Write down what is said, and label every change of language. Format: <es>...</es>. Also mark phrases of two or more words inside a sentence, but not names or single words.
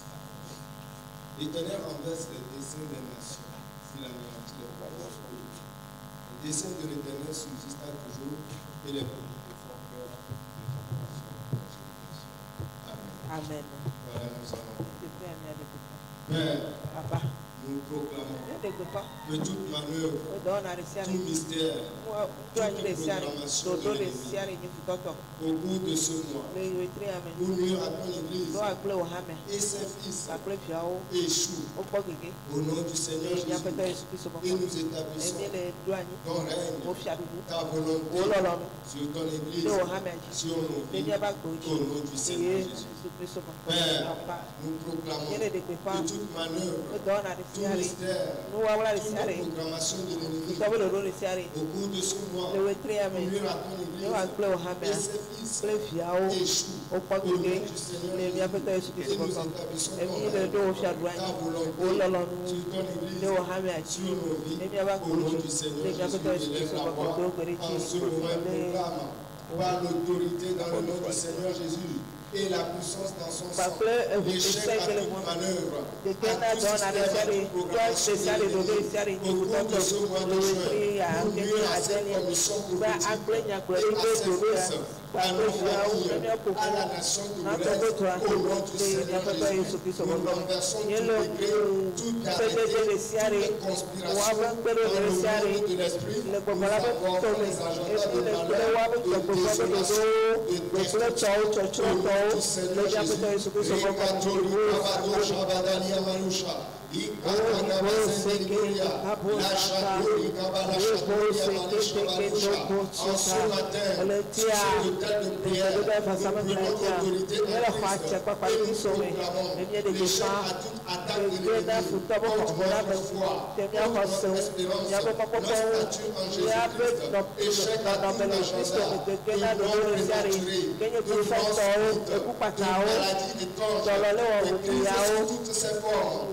<fr>L'Éternel renverse les desseins des nations, il anéantit les pouvoirs du pays. Le dessein de l'Éternel subsiste toujours et les peuples font peur de ton Amen. Amen. Voilà, nous allons. Père, Père, nous proclamons</fr> <ee>ne dégbe kɔ</ee> <fr>que toute manœuvre,</fr> <ee>o dɔwɔ na de sia</ee> <fr>tout de mystère,</fr> <ee>do anyi de sia de dodo de sia de nyi futɔtɔ</ee> <fr>au cours de ce mois,</fr> <ee>le wetri ame</ee> <fr>pour nuire à ton Église</fr> <ee>do agble o hame</ee> <fr>et ses fils</fr> <ee>agble fiawo</ee> <fr>échouent</fr> <ee>o kpɔ gege</ee> <fr>au nom du Seigneur</fr> <ee>eye miaƒetɔ</ee> <fr>Jésus.</fr> <ee>Yesu Kristo</ee> <fr>Et</fr> <ee>bɔkɔ</ee> <fr>nous établissons</fr> <ee>emi le do anyi</ee> <fr>ton règne,</fr> <ee>o fia dudu</ee> <fr>ta</fr> <ee>o</ee> <fr>volonté</fr> <ee>lɔlɔnu</ee> <fr>sur ton Église,</fr> <ee>le o hame dzi</ee> <fr>sur nos</fr> <ee>le</ee> <fr>vies,</fr> <ee>miaba gbewo</ee> <fr>au</fr> <ee>dzi</ee> <fr>nom du Seigneur</fr> <ee>eye</ee> <fr>Jésus.</fr> <ee>Yesu Kristo bɔkɔ</ee> <fr>Père,</fr> <ee>apa</ee> <fr>nous proclamons</fr> <ee>ye le degbe fa</ee> <fr>que toute manœuvre,</fr> <ee>o dɔwɔ na de</ee> <fr>tout</fr> <ee>sia de</ee> <fr>mystère,</fr> <ee>nuwawla de</ee> <fr>toute</fr> <ee>sia de</ee> <fr>programmation de l'ennemi</fr> <ee>futɔbɔ dodo de sia de</ee> <fr>au cours de ce mois,</fr> <ee>le wetri</ee> <fr>pour</fr> <ee>ame</ee> <fr>nuire à ton</fr> <ee>ne</ee> <fr>Église</fr> <ee>wa gble o hame</ee> <fr>et ses fils</fr> <ee>kple fiawo</ee> <fr>échouent</fr> <ee>o kpɔ</ee> <fr>au nom</fr> <ee>gege</ee> <fr>du Seigneur</fr> <ee>le</ee> <fr>Jésus.</fr> <ee>miaƒetɔ Yesu</ee> <fr>Et</fr> <ee>Kristo</ee> <fr>nous</fr> <ee>bɔkɔ</ee> <fr>établissons</fr> <ee>emi</ee> <fr>ton</fr> <ee>le</ee> <fr>règne,</fr> <ee>do o fia du</ee> <fr>ta</fr> <ee>anyi</ee> <fr>volonté</fr> <ee>o lɔlɔnu</ee> <fr>sur ton Église,</fr> <ee>le o hame adzi</ee> <fr>sur nos vies,</fr> <ee>le miaba</ee> <fr>au nom</fr> <ee>gbewo</ee> <fr>du</fr> <ee>dzi</ee> <fr>Seigneur</fr> <ee>le</ee> <fr>Jésus.</fr> <ee>miaƒetɔ Yesu</ee> <fr>Élève</fr> <ee>Kristo</ee> <fr>la</fr> <ee>bɔkɔ</ee> <fr>voix</fr> <ee>do gbe ɖe</ee> <fr>en</fr> <ee>dzi</ee> <fr>ce moment et</fr> <ee>le</ee> <fr>proclame par l'autorité dans le nom du Seigneur Jésus et la puissance dans son sang.</fr> <ee>kpakple</ee> <fr>L'échec</fr> <ee>ese</ee> <fr>à</fr> <ee>kele</ee> <fr>toute</fr> <ee>mo</ee> <fr>manœuvre,</fr> <ee>gege</ee> <fr>à</fr> <ee>na</ee> <fr>tout</fr> <ee>dɔ na de sia de</ee> <fr>système, à toute</fr> <ee>do</ee> <fr>programmation</fr> <ee>ese sia de</ee> <fr>de</fr> <ee>dodo</ee> <fr>l'ennemi.</fr> <ee>sia de</ee> <fr>Au cours de</fr> <ee>nyifutɔtɔ</ee> <fr>ce mois</fr> <ee>le</ee> <fr>de</fr> <ee>wetri</ee> <fr>juin, pour</fr> <ee>akeke</ee> <fr>nuire à cette</fr> <ee>adelia</ee> <fr>commission</fr> <ee>gbe</ee> <fr>prophétique</fr> <ee>agble nyagblɔ</ee> <fr>et</fr> <ee>ɖi</ee> <fr>à</fr> <ee>be</ee> <fr>ses</fr> <ee>dodo ya</ee> <fr>fils, à</fr> <ee>kpakple</ee> <fr>nos</fr> <ee>fiawo le</ee> <fr>familles,</fr> <ee>miaƒo</ee> <fr>à la</fr> <ee>ƒo</ee> <fr>nation</fr> <ee>na</ee> <fr>togolaise,</fr> <ee>togotoa</ee> <fr>au nom du</fr> <ee>le</ee> <fr>Seigneur</fr> <ee>miaƒetɔ Yesu</ee> <fr>Jésus.</fr> <ee>Kristo</ee> <fr>Nous</fr> <ee>bɔkɔ</ee> <fr>renversons</fr> <ee>ye</ee> <fr>tout</fr> <ee>le</ee> <fr>décret, toute</fr> <ee>ƒedede</ee> <fr>arrêté,</fr> <ee>de sia de</ee> <fr>toute conspiration</fr> <ee>woaƒe</ee> <fr>dans</fr> <ee>ŋkpeɖo</ee> <fr>le</fr> <ee>de sia de</ee> <fr>monde de l'esprit.</fr> <ee>le gbɔgbɔ</ee> <fr>Nous</fr> <ee>la ƒe</ee> <fr>avons</fr> <ee>tome</ee> <fr>les agendas</fr> <ee>emi</ee> <fr>de</fr> <ee>le kple</ee> <fr>malheur,</fr> <ee>woaƒe</ee> <fr>de</fr> <ee>gbɔgbɔ ƒe</ee> <fr>désolation,</fr> <ee>dodowo</ee> <fr>de</fr> <ee>gbegblẽtɔwo</ee> <fr>destruction.</fr> <ee>tsɔtsrɔ̃tɔwo</ee> <fr>Au nom du</fr> <ee>le</ee> <fr>Seigneur</fr> <ee>miaƒetɔ</ee> <fr>Jésus.</fr> <ee>Yesu Kristo bɔkɔ Rekatori, wo Kabado, sakple Shabadani, Amanusha. Ikakagaba, Sendegoria. La Chatori, Kabala, Chatori, Amanisha, Balusha.</ee> <fr>En ce matin, sur ce thème de prière, nous prenons autorité en Christ et nous proclamons l'échec à toute attaque de l'ennemi contre notre foi, contre notre espérance, notre statut en Jésus-Christ. Échec à tout agenda, de mort prématurée, de mort subite, de maladie étrange, de crise sous toutes ses formes.</fr>